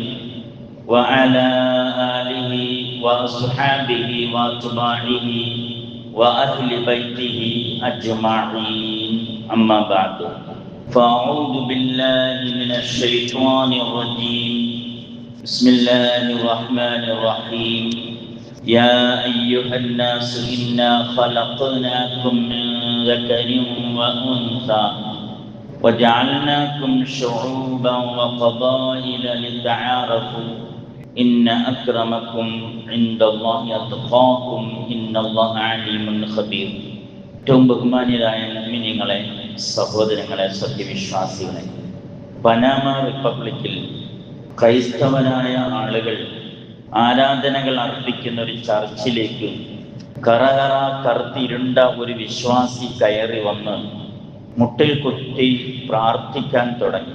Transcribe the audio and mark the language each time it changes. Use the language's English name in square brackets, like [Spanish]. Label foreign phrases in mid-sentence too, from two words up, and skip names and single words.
[Arabic] وعلى آله وأصحابه وأتباعه وأهل بيته أجمعين أما بعد فأعوذ بالله من الشيطان الرجيم بسم الله الرحمن الرحيم يا أيها الناس إنا خلقناكم من ذكر وأنثى وجعلناكم شعوبا وقبائل لتعارفوا إن أكرمكم عند الله أتقاكم إن الله عليم خبير. [Malayalam] ഏറ്റവും ബഹുമാന്യരായ മുഅ്മിനീങ്ങളെ, സഹോദരങ്ങളെ, സത്യവിശ്വാസികളെ, പനാമ റിപ്പബ്ലിക്കിൽ ക്രൈസ്തവരായ ആളുകൾ ആരാധനകൾ അർപ്പിക്കുന്ന ഒരു ചർച്ചിലേക്ക് കറുത്തിരുണ്ട ഒരു വിശ്വാസി കയറി വന്ന് മുട്ടിൽ കുത്തി പ്രാർത്ഥിക്കാൻ തുടങ്ങി.